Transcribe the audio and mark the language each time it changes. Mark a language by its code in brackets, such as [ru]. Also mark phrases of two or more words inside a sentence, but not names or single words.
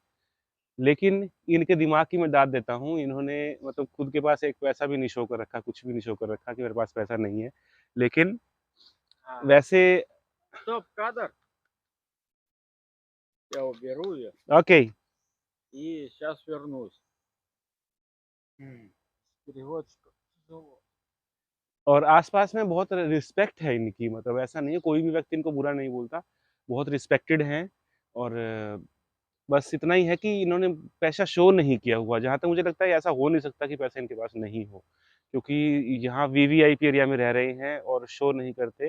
[hi] लेकिन इनके दिमाग की मैं दाद देता हूँ, इन्होंने मतलब खुद के पास एक पैसा भी नहीं शो कर रखा, कुछ भी नहीं शो कर रखा कि मेरे पास पैसा नहीं है। लेकिन वैसे [ru] Стоп, кадр. Я уберу ее [hi] ओके। [ru] и сейчас вернусь. Переводчик. [hi] और आसपास में बहुत रिस्पेक्ट है इनकी, मतलब ऐसा नहीं है, कोई भी व्यक्ति इनको बुरा नहीं बोलता, बहुत रिस्पेक्टेड हैं। और बस इतना ही है कि इन्होंने पैसा शो नहीं किया हुआ। जहाँ तक मुझे लगता है ऐसा हो नहीं सकता कि पैसा इनके पास नहीं हो, क्योंकि यहाँ [en] VVIP area [hi] में रह रहे हैं और शो नहीं करते।